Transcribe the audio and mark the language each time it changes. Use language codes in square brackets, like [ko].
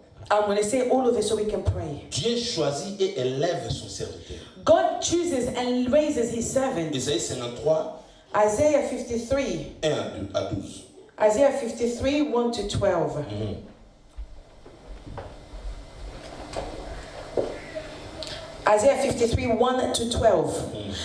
[en] I'm going to say all of it so we can pray. [fr] Dieu choisit et élève son serviteur. [en] God chooses and raises His servant. [fr] Isaïe 53. [en] Isaiah 53. [fr] 1 à 12. [en] Isaiah 53, 1 to 12. Isaiah 53, 1 to 12.